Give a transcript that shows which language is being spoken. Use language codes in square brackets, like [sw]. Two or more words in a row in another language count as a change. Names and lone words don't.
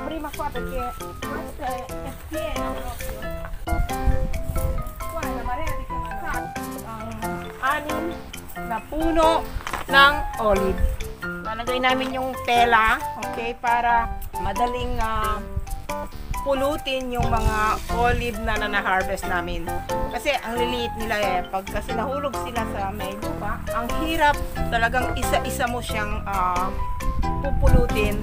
[it] prima qua perché questo è pieno proprio. Qua è la marea di camarate. [tl] Anim na puno ng olive. Lalagay namin yung tela, okay, para madaling pulutin yung mga olive na na-harvest namin. Kasi ang liliit nila pag kasi nahulog sila sa may lupa, ang hirap talagang isa-isa mo siyang pupulutin.